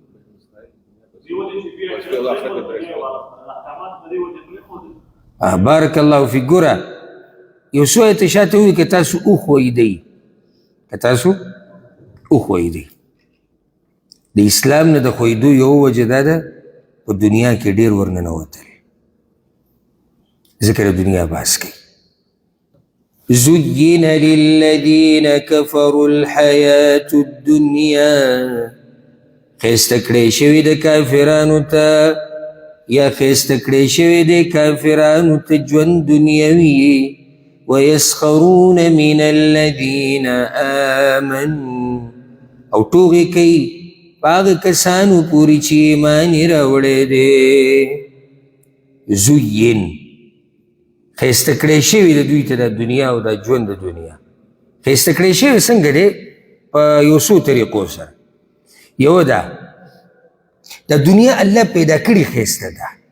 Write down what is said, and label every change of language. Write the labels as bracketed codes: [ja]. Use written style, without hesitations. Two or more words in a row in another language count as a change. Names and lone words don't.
[ar] بارک الله فیک [ps] ګوره یو څو آیته شاته ووایي که تاسو وښویدئ د اسلام نه د ښویدو یو وجه دا ده په دنیا کې ډېر ورننوتل ذکر دنیا باس کوي [ar] زين للذين كفروا الحياة الدنيا [ps] خیسته کړی شوي د کافرانو ته یا خیسته کړی شوي د کافرانو ته ژوند دنیوي [ar] ويسخرون من الذين آمنوا [ps] او ټوغې کوي په هغه کسانو پورې چې ایمان یې راوړی دی زین خیسته کړی شوي د دوی ته د دنیا او د ژوند د دنیا خیسته کړی شوي څنګه دی په یو څو طریقو سره یو ده د دنیا الله پیدا کړي خیسته ده